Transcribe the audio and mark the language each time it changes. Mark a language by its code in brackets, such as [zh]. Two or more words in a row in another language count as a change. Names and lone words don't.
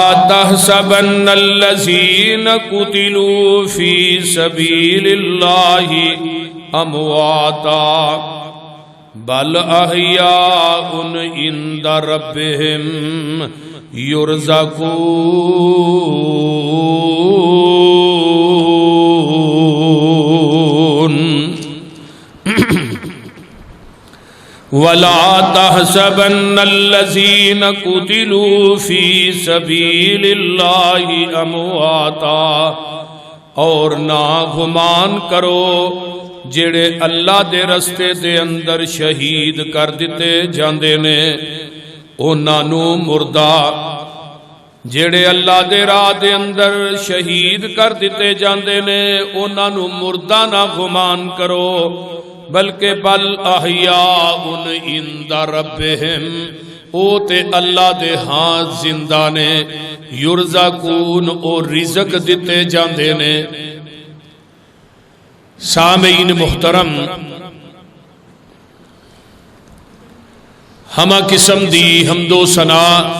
[ar] تَحْسَبَنَّ الَّذِينَ قُتِلُوا فِي سَبِيلِ اللَّهِ أَمْوَاتًا بَلْ أَحْيَاءٌ عِندَ رَبِّهِمْ يُرْزَقُونَ وَلَا تَحْسَبَنَّ الَّذِينَ قُتِلُوا فِي سَبِيلِ اللَّهِ أَمْوَاتًا [pa] اور نہ گمان کرو جڑے اللہ دے رستے دے اندر شہید کر دیتے جاندے نے انہاں نو مردہ، جڑے اللہ دے راہ دے اندر شہید کر دیتے جاندے نے انہاں نو مردہ نہ گمان کرو، بلکہ [ar] بل احیاء عند ربہم، [pa] او تے اللہ دے ہاں زندہ نے، یرزقون او رزق دیتے جاندے نے۔ سامعین محترم، ہمہ قسم دی حمد و ثنا،